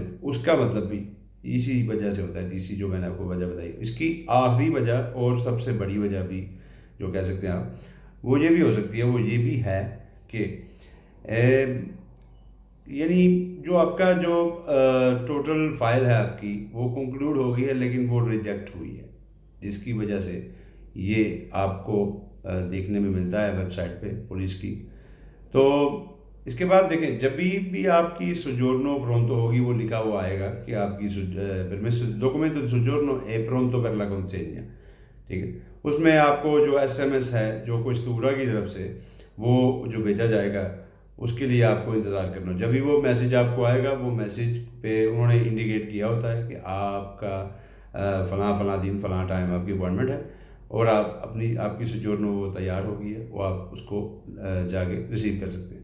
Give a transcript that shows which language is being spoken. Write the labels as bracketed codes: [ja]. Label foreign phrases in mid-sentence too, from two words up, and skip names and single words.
[ur] اس کا مطلب بھی اسی وجہ سے ہوتا ہے. تیسری جو میں نے آپ کو وجہ بتائی، اس کی آخری وجہ اور سب سے بڑی وجہ بھی جو کہہ سکتے ہیں آپ، وہ یہ بھی ہو سکتی ہے، وہ یہ بھی ہے کہ یعنی جو آپ کا جو [en] total file [ur] ہے آپ کی وہ کنکلوڈ ہو گئی ہے لیکن وہ ریجیکٹ ہوئی ہے، جس کی وجہ سے یہ آپ کو دیکھنے میں ملتا ہے ویب سائٹ پہ پولیس کی. تو اس کے بعد دیکھیں، جب بھی آپ کی [it] soggiorno pronto [ur] ہوگی، وہ لکھا ہوا آئے گا کہ آپ کی [it] documento di soggiorno è pronto per la consegna. [ur] ٹھیک ہے، اس میں آپ کو جو SMS ہے جو کوستورا کی طرف سے وہ جو بھیجا جائے گا، اس کے لیے آپ کو انتظار کرنا. جب بھی وہ میسیج آپ کو آئے گا، وہ میسیج پہ انہوں نے انڈیکیٹ کیا ہوتا ہے کہ آپ کا فلاں دن فلاں ٹائم آپ کی اپوائنٹمنٹ ہے، اور آپ کی سوجورنو وہ تیار ہو گئی ہے، وہ آپ اس کو جا کے ریسیو کر سکتے ہیں.